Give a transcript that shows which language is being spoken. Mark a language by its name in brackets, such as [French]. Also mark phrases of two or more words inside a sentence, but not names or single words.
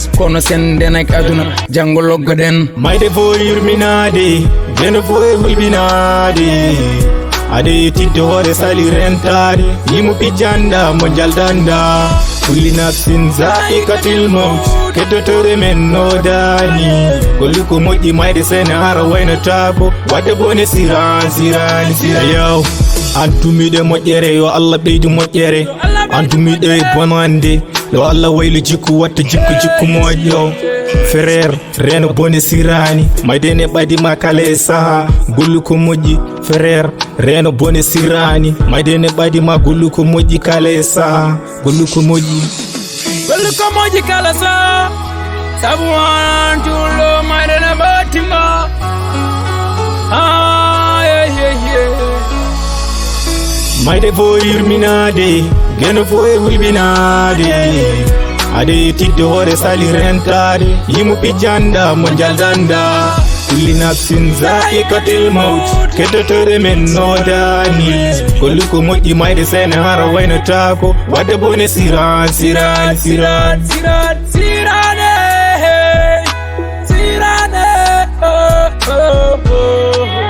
[Fula] Kono senden ak aduna, janggo loggoɗen. Mayde fo yurminade, geno fo e hulɓinade. Ade tidde hoore sali rentade. Yimo pijanda, mo jaldanda. [Arabic] كل نفس ذائقة الموت. [Fula] Kettotore men no dani. Kolli ko moƴƴi mayde sene hara waynotako. Wadde bone siran, siran, siran. Yo, antumiɗe moƴƴere, yo Allah ɓeydu moƴƴere. Antumiɗe bonande, yo Allah waylu jikku, watta jikku, jikku moƴƴo. Frère, reno bone sirani. Mayde ne ɓadi ma kala e saha. Gollu ko moƴƴi, frère, reno bone sirani. Mayde ne ɓadi ma gollu ko moƴƴi kala e saha. Gollu ko moƴƴi. Gollu ko moƴƴi kala saha. Sabu an tullo mayde ne ɓadi ma. Ah, yeah, yeah, yeah. Mayde fo yurminade, geno fo e hulɓinade. Ade tidde hoore sali rentade. Yimo pijanda, mo jaldanda. [Arabic] كل نفس ذائقة الموت. [Fula] Kettotore men no dani. Gollu ko moƴƴi mayde sene hara waynotako. Wadde bone siran, siran, siran. Siran, siran, eh, siran, eh, oh, oh, oh.